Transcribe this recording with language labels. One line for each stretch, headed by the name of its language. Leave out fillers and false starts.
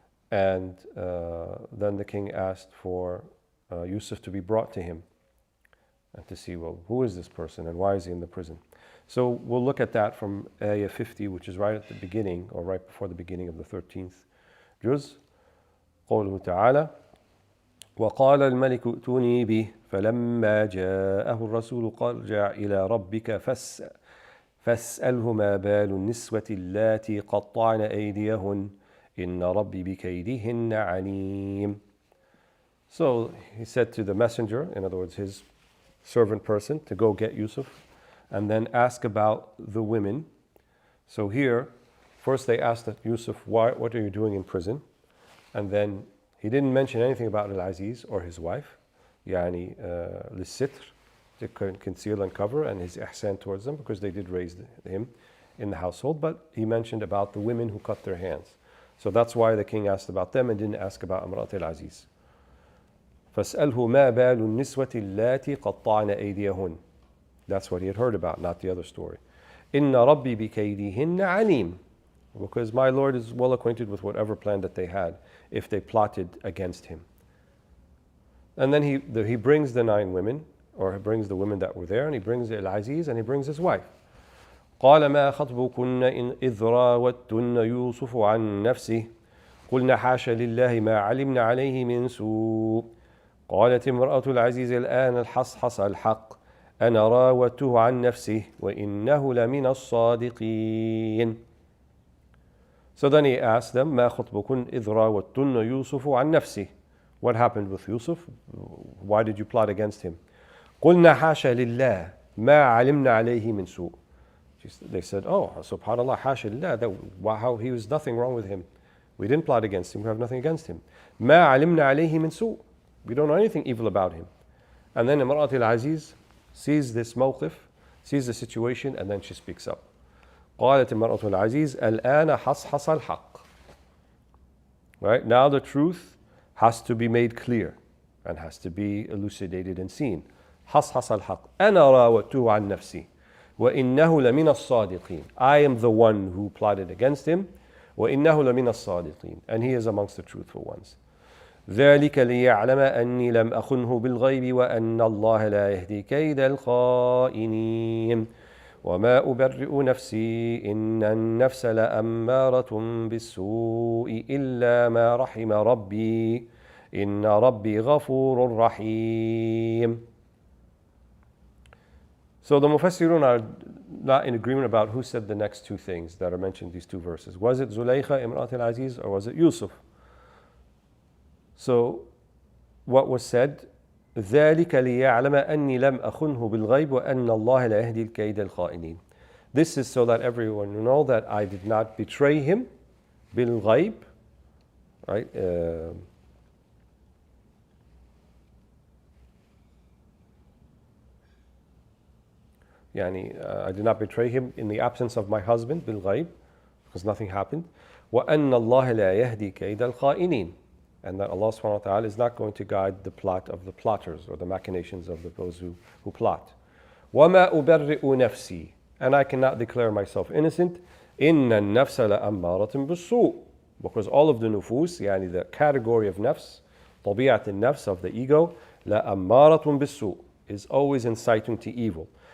English: And then the king asked for Yusuf to be brought to him. and to see, well, who is this person and why is he in the prison? So we'll look at that from ayah 50, which is right at the beginning, or right before the beginning of the 13th juz.
Arabic: قوله تعالى وقال الملك ائتوني به فلما جاءه الرسول قال ارجع إلى ربك فاسأله ما بال النسوة اللاتي قطعن أيديهن إن ربي بكيدهن عليم.
English: So he said to the messenger, in other words his servant person, to go get Yusuf and then ask about the women. So here, first they asked Yusuf, what are you doing in prison? And then he didn't mention anything about Al-Aziz or his wife,
Arabic: يعني للستر,
English: to conceal and cover, and his ihsan towards them, because they did raise him in the household. But he mentioned about the women who cut their hands. So that's why the king asked about them and didn't ask about Imrat al-Aziz.
Arabic: فَاسْأَلْهُ مَا بَالُ النِّسْوَةِ اللَّاتِي قَطَّعْنَ أَيْدِيَهُنْ.
English: That's what he had heard about, not the other story.
Arabic: إِنَّ رَبِّي بِكَيْدِهِنَّ عَلِيمٌ.
English: Because my Lord is well acquainted with whatever plan that they had, if they plotted against him. And then he brings the 9 women, or he brings the women that were there, and he brings Al-Aziz, and he brings his wife.
Arabic: قال ما خطبكن إذ راوتن يوسف عن نفسه قلنا حاشا لله ما علمنا عليه من سوء قالت امرأة العزيز الآن الحصحص الحق أنا راودته عن نفسه وإنه لمن الصادقين.
English: So then he asked them
Arabic: ما خطبكن إذ راوتن يوسف عن نفسه.
English: What happened with Yusuf? Why did you plot against him?
Arabic: قلنا حاشا لله ما علمنا عليه من سوء.
English: They said, oh, subhanallah,
Arabic: حاشا لله,
English: how he was nothing wrong with him. We didn't plot against him, we have nothing against him.
Arabic: ما علمنا عليه من سوء.
English: We don't know anything evil about him. And then Imrat al-Aziz sees this mawqif, sees the situation, and then she speaks up.
Arabic: قالت امرأة العزيز الآن حصحص الحق.
English: Right? Now the truth has to be made clear and has to be elucidated and seen.
Arabic: حصحص الحق أنا راودته عن نفسي وإنه لمن الصادقين.
English: I am the one who plotted against him.
Arabic: وإنه لمن الصادقين.
English: And he is amongst the truthful ones.
Arabic: ذلك ليعلم أني لم أخنه بالغيب وأن الله لا يهدي كيد الخائنين وما أبرئ نفسي إن النفس لأمارة بالسوء إلا ما رحم ربي إن ربي غفور رحيم.
English: So the Mufassirun are not in agreement about who said the next 2 things that are mentioned in these 2 verses. Was it Zulaykha, Imrat al-Aziz, or was it Yusuf? So what was said,
Arabic: ذلك ليعلم أني لم أخنه بالغيب وأن الله لا يهدي الكيد الخائنين.
English: This is so that everyone will know that I did not betray him
Arabic: بالغيب,
English: right? I did not betray him in the absence of my husband
Arabic: بالغيب,
English: because nothing happened.
Arabic: وأن الله لا يهدي كيد الخائنين.
English: And that Allah subhanahu wa ta'ala is not going to guide the plot of the plotters or the machinations of those who plot.
Arabic: وَمَا أُبَرِّئُ نَفْسِي.
English: And I cannot declare myself innocent.
Arabic: إِنَّ النَّفْسَ لَأَمَّارَةٌ بِالسُّوءِ.
English: Because all of the nufus, the category of nafs,
Arabic: طبيعة النفس
English: of the ego,
Arabic: لَأَمَّارَةٌ بِالسُّوءِ,
English: is always inciting to evil.